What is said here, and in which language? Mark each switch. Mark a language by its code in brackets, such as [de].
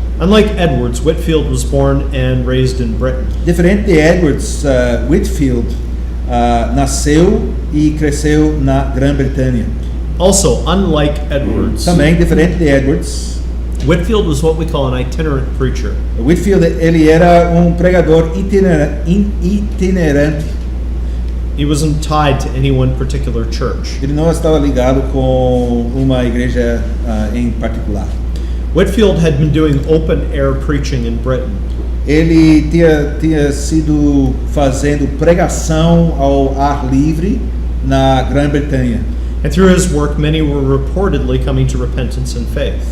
[en] Unlike Edwards, Whitfield was born and raised in Britain. [pt] Diferente de Edwards, Whitfield nasceu e cresceu na Grã-Bretanha. [en] Also, unlike Edwards, [pt] Também diferente de Edwards, [en] Whitefield was what we call an itinerant preacher. [pt] Whitefield, ele era pregador itinerante. [en] He wasn't tied to any one particular church. [pt] Ele não estava ligado com uma igreja em particular. [en] Whitefield had been doing open-air preaching in Britain. [pt] Ele tinha sido fazendo pregação ao ar livre na Grã-Bretanha. [en] And through his work, many were reportedly coming to repentance and faith.